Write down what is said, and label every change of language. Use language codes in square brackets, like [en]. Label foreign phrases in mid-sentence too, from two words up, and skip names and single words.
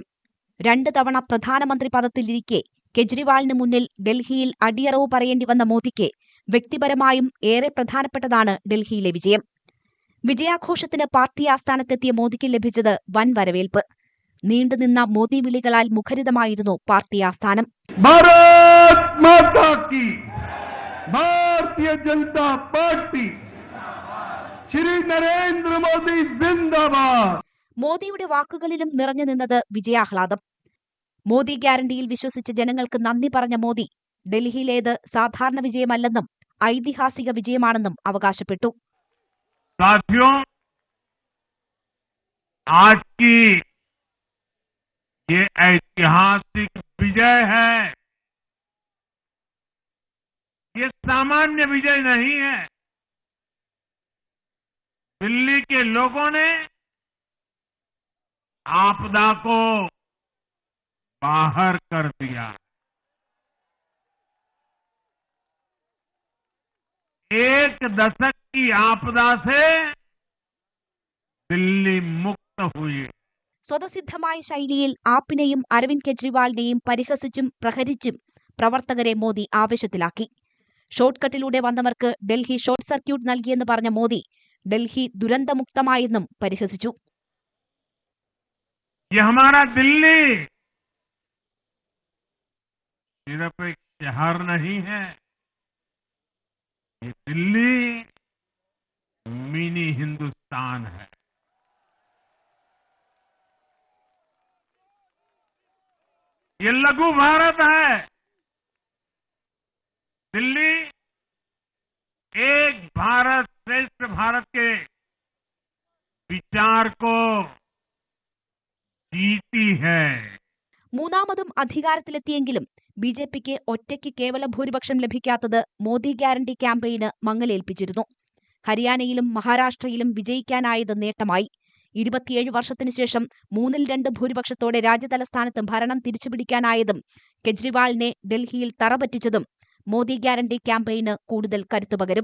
[ml] 2 തവണ പ്രധാനമന്ത്രി പദത്തിലിരിക്കെ കെജ്രിവാളിന് മുന്നിൽ ഡൽഹിയിൽ അടിയറവ് പറയേണ്ടി വന്ന മോദിക്ക് വ്യക്തിപരമായും ഏറെ പ്രധാനപ്പെട്ടതാണ് ഡൽഹിയിലെ വിജയം. വിജയാഘോഷത്തിന് പാർട്ടി ആസ്ഥാനത്തെത്തിയ മോദിക്ക് ലഭിച്ചത് വൻ വരവേൽപ്പ്. നീണ്ടുനിന്ന മോദി വിളികളാൽ മുഖരിതമായിരുന്നു പാർട്ടി ആസ്ഥാനം. [hi] भारत माता की, भारतीय जनता पार्टी, श्री नरेंद्र मोदी जिंदाबाद. [ml] മോദിയുടെ വാക്കുകളിലും നിറഞ്ഞു നിന്നത് വിജയാഹ്ലാദം. മോദി ഗ്യാരണ്ടിയിൽ വിശ്വസിച്ച ജനങ്ങൾക്ക് നന്ദി പറഞ്ഞ മോദി ഡൽഹിയിലേത് സാധാരണ വിജയമല്ലെന്നും ഐതിഹാസിക വിജയമാണെന്നും അവകാശപ്പെട്ടു. [hi] साथियों, आज की ये ऐतिहासिक विजय है. ये सामान्य विजय नहीं है. दिल्ली के लोगों ने आपदा को बाहर कर दिया. एक दशक की आपदा से दिल्ली मुक्त हुई. [ml] സ്വതസിദ്ധമായ ശൈലിയിൽ ആപ്പിനെയും അരവിന്ദ് കെജ്രിവാളിനെയും പരിഹസിച്ചും പ്രഹരിച്ചും പ്രവർത്തകരെ മോദി ആവേശത്തിലാക്കി. [en] short cut-ലൂടെ [ml] വന്നവർക്ക് ഡൽഹി [en] short circuit [ml] നൽകിയെന്ന് പറഞ്ഞ മോദി ഡൽഹി ദുരന്തമുക്തമായെന്നും പരിഹസിച്ചു. [hi] ये हमारा दिल्ली सिर्फ एक शहर नहीं है, ये दिल्ली मिनी हिंदुस्तान है. ये लघु भारत है. दिल्ली एक भारत श्रेष्ठ भारत के विचार को जीती है. [ml] മൂന്നാമതും അധികാരത്തിലെത്തിയെങ്കിലും BJPക്ക് ഒറ്റയ്ക്ക് കേവല ഭൂരിപക്ഷം ലഭിക്കാത്തത് മോദി [en] guarantee campaign-ന് [ml] മങ്ങലേൽപ്പിച്ചിരുന്നു. ഹരിയാനയിലും മഹാരാഷ്ട്രയിലും വിജയിക്കാനായത് നേട്ടമായി. 27 വർഷത്തിനു ശേഷം 2/3 ഭൂരിപക്ഷത്തോടെ രാജ്യതലസ്ഥാനത്ത് ഭരണം തിരിച്ചുപിടിക്കാനായതും കെജ്രിവാളിനെ ഡൽഹിയിൽ തറപറ്റിച്ചതും മോദി [en] guarantee campaign-ന് [ml] കൂടുതൽ കരുത്തുപകരും.